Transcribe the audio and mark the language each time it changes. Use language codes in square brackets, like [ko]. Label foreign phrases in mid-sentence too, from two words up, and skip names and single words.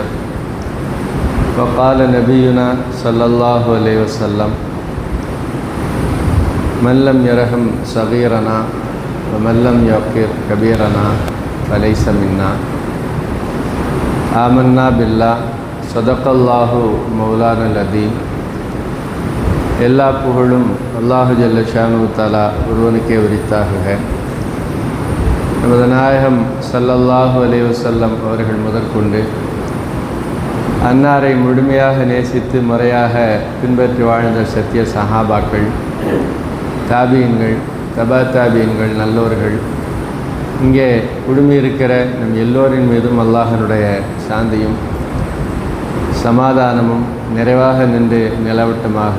[ar] وقال نبينا صلى الله عليه وسلم من لم يرحم صغيرنا ومن لم يوقر كبيرنا فليس منا. آمنا بالله صدق الله مولانا العظيم. [ta] எல்லா புகழும் [ar] الله جل شأنه تعالى [ta] ஒருவனுக்கே உரித்தாகுக. நமது நாயகம் [ar] صلى الله عليه وسلم [ta] அவர்கள் முதற்கொண்டு அன்னாரை முழுமையாக நேசித்து முறையாக பின்பற்றி வாழ்ந்த சத்திய சஹாபாக்கள், தாபீன்கள், தபா தாபீன்கள், நல்லோர்கள், இங்கே குழுமியிருக்கிற நம் எல்லோரின் மீதும் அல்லாஹனுடைய சாந்தியும் சமாதானமும் நிறைவாக நின்று நிலவட்டமாக.